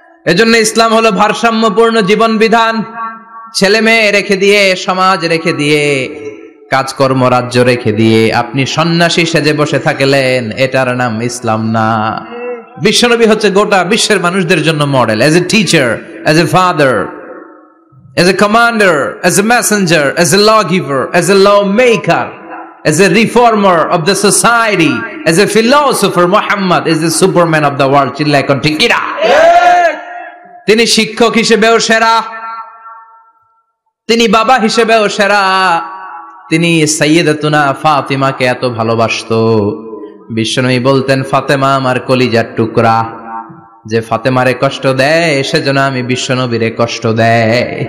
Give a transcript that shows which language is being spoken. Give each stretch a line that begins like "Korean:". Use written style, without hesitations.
Bangla: এজন্য ইসলাম হলো ভারসাম্যপূর্ণ জীবন বিধান। ছেলে মেয়ে রেখে দিয়ে, সমাজ রেখে দিয়ে, কাজকর্ম রাজ্য রেখে দিয়ে আপনি সন্ন্যাসী সেজে বসে থাকলেন, এটার নাম ইসলাম না। বিশ্বনবী হচ্ছে গোটা বিশ্বের মানুষদের জন্য model,
English: As a teacher, as a father, as a commander, as a messenger, as a lawgiver, as a lawmaker, as a reformer of the society, as a philosopher. Muhammad is the superman of the world.
Bangla: চিল্লায় কোন ঠিক কি না? তিনি শিক্ষক হিসেবেও সেরা, তিনি বাবা হিসেবেও সেরা। তিনি সাইয়্যিদাতুনা ফাতিমাকে এত ভালোবাসতো, বিশ্বনবী বলতেন, ফাতেমা আমার কলিজার টুকরা, যে ফাতেমারে কষ্ট দেয় সেজন্য আমি বিশ্বনবীরে কষ্ট দেয়।